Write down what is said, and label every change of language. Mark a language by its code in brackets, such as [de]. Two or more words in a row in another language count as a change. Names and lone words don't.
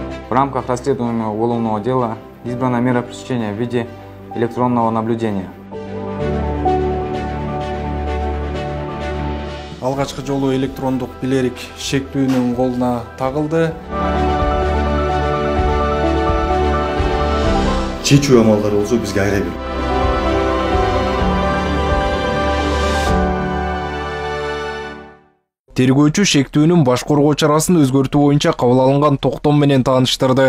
[ru] В рамках расследуемого уголовного дела избрана мера пресечения в виде электронного наблюдения. [ky] Алгачкы жолу электрондук билерик шектүүнүн колуна тагылды. Чечүү амалдары болсо бизге айра бер. Тергөөчү шектүүнүн баш коргоо чарасын өзгөртүү боюнча кабыл алынган токтом менен тааныштырды.